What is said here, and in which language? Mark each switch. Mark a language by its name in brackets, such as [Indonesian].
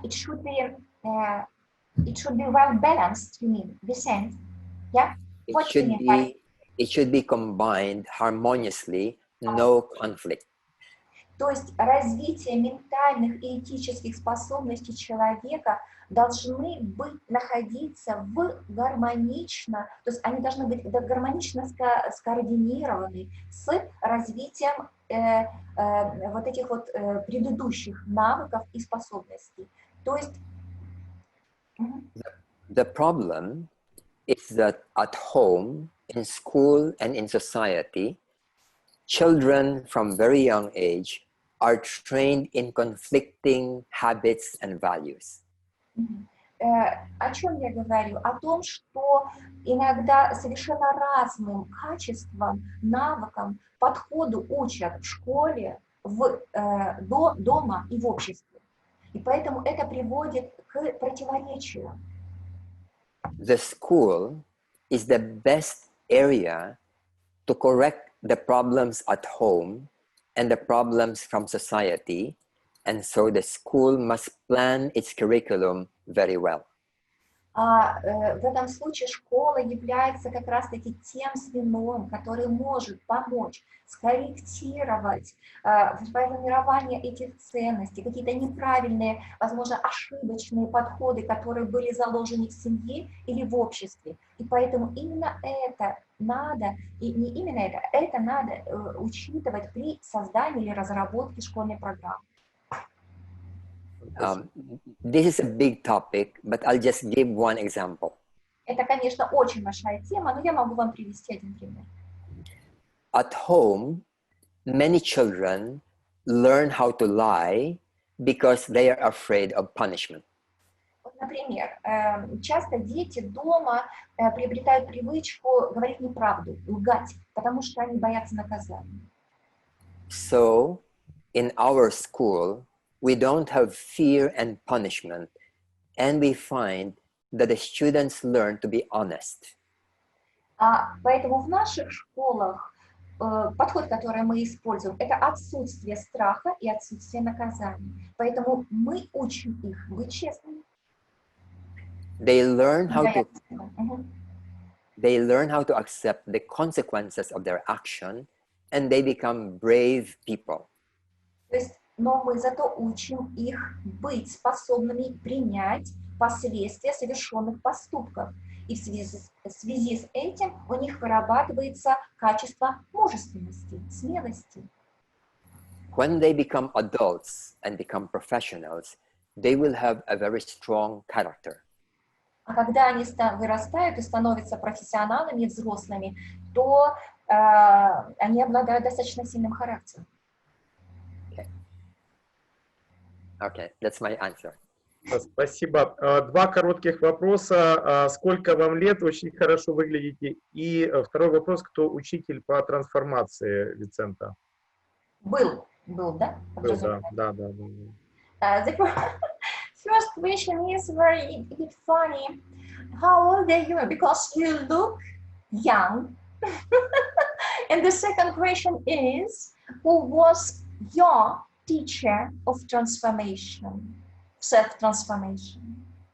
[English] It should be well balanced. You mean, Vicent? Yeah. It should be combined harmoniously, no conflict. [Russian] То есть развитие ментальных и этических способностей человека должны находиться гармонично, то есть они должны быть гармонично скоординированы с развитием вот этих вот предыдущих навыков и способностей. То есть [English] The problem is that at home, in school, and in society, children from very young age are trained in conflicting habits and values. [Russian] О чем я говорю? О том, что иногда совершенно разным качествам, навыкам, подходу учат в школе, дома и в обществе. И поэтому это приводит к противоречию. [English] The school is the best area to correct the problems at home and the problems from society, and so the school must plan its curriculum very well. [Russian] В этом случае школа является как раз-таки тем звеном, который может помочь скорректировать формирование этих ценностей, какие-то неправильные, возможно, ошибочные подходы, которые были заложены в семье или в обществе. И поэтому именно это надо, и не именно это надо учитывать при создании или разработке школьной программы. [English] This is a big topic, but I'll just give one example. [Russian] Это, конечно, очень большая тема, но я могу вам привести один пример. [English] At home, many children learn how to lie because they are afraid of punishment. [Russian] Например, часто дети дома приобретают привычку говорить неправду, лгать, потому что они боятся наказания. [English] So, in our school, we don't have fear and punishment, and we find that the students learn to be honest. [Russian] Поэтому в наших школах подход, который мы используем, это отсутствие страха и отсутствие наказания. Поэтому мы учим их быть честными. [English] They learn how to accept the consequences of their action, and they become brave people. [Russian] То есть но мы зато учим их быть способными принять последствия совершенных поступков. И в связи с этим у них вырабатывается качество мужественности, смелости. [English] When they become adults and become professionals, they will have a very strong character. [Russian] А когда они вырастают и становятся профессионалами и взрослыми, то они обладают достаточно сильным характером. [English] Okay, that's my answer. [Russian] Спасибо. Два коротких вопроса. Сколько вам лет? Очень хорошо выглядите. И второй вопрос. Кто учитель по трансформации Вицента? Был, да? Был, да. [English] The first question is very funny. How old are you? Because you look young. And the second question is, who was your teacher of transformation, self-transformation?